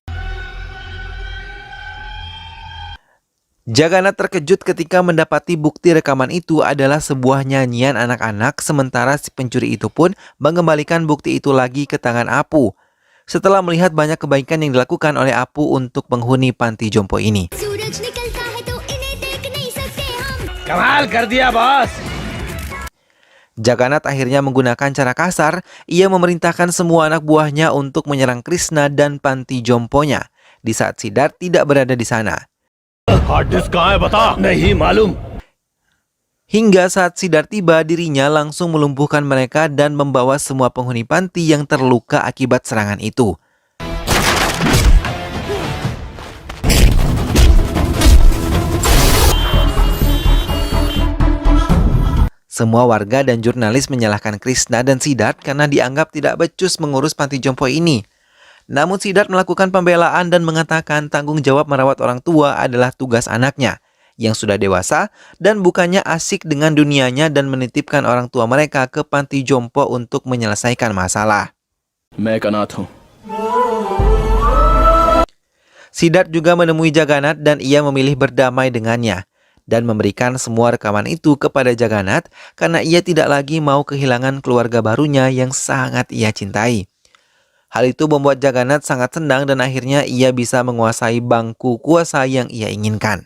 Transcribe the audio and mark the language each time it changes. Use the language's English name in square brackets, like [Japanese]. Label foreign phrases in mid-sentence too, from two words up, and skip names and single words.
[Indonesian] Jagannath terkejut ketika mendapati bukti rekaman itu adalah sebuah nyanyian anak-anak, sementara si pencuri itu pun mengembalikan bukti itu lagi ke tangan Apu. Setelah melihat banyak kebaikan yang dilakukan oleh Apu untuk penghuni panti jompo ini. [Hindi] कमाल कर दिया बॉस। [Indonesian] Jagannath akhirnya menggunakan cara kasar. Ia memerintahkan semua anak buahnya untuk menyerang Krishna dan panti jomponya di saat Siddhartha tidak berada di sana. [English] hard disk [Hindi] कहाँ है बता? नहीं मालूम। [Indonesian] Hingga saat Siddhartha tiba, dirinya langsung melumpuhkan mereka dan membawa semua penghuni panti yang terluka akibat serangan itu. Semua warga dan jurnalis menyalahkan Krishna dan Siddhartha karena dianggap tidak becus mengurus panti jompo ini. Namun Siddhartha melakukan pembelaan dan mengatakan tanggung jawab merawat orang tua adalah tugas anaknya yang sudah dewasa dan bukannya asik dengan dunianya dan menitipkan orang tua mereka ke panti jompo untuk menyelesaikan masalah. [Hindi] मैं एक अनाथ हूँ। [Indonesian] Siddhartha juga menemui Jagannath dan ia memilih berdamai dengannya dan memberikan semua rekaman itu kepada Jagannath karena ia tidak lagi mau kehilangan keluarga barunya yang sangat ia cintai. Hal itu membuat Jagannath sangat senang dan akhirnya ia bisa menguasai bangku kuasa yang ia inginkan.